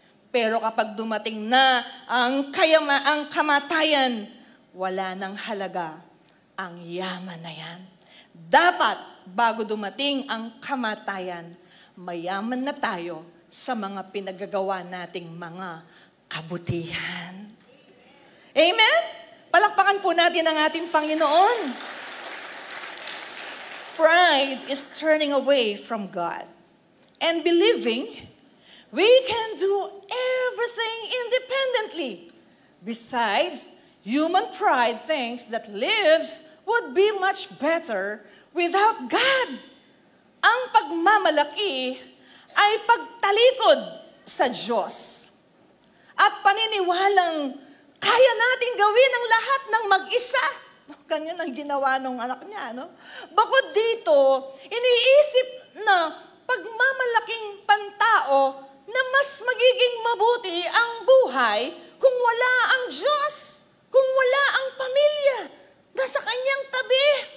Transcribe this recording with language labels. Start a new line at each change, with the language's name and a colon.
Filipino: Pero kapag dumating na ang kamatayan, wala nang halaga ang yaman na yan. Dapat, bago dumating ang kamatayan, mayaman na tayo sa mga pinagagawa nating mga kabutihan. Amen? Palakpakan po natin ang ating Panginoon.
English: Pride is turning away from God and believing we can do everything independently. Besides, human pride thinks that lives would be much better without God.
Filipino: Ang pagmamalaki ay pagtalikod sa Diyos at paniniwalang kaya nating gawin ang lahat ng mag-isa. Ganyan ang ginawa ng anak niya, no? Bakod dito, iniisip na pagmamalaking pantao na mas magiging mabuti ang buhay kung wala ang Diyos, kung wala ang pamilya na sa kanyang tabi.